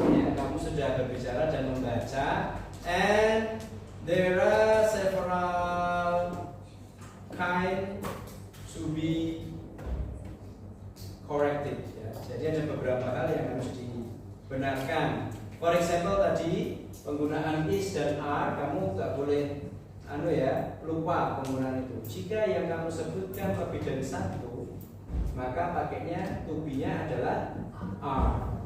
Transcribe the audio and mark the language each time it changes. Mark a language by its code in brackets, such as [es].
[id] Ya, kamu sudah berbicara dan membaca. [en] And there are several kind to be corrected. Ya. [id] Jadi ada beberapa hal yang harus dibenarkan. [en] For example [id] tadi penggunaan is dan are, kamu nggak boleh lupa penggunaan itu. Jika yang kamu sebutkan lebih dari satu, maka pakainya to be-nya adalah are.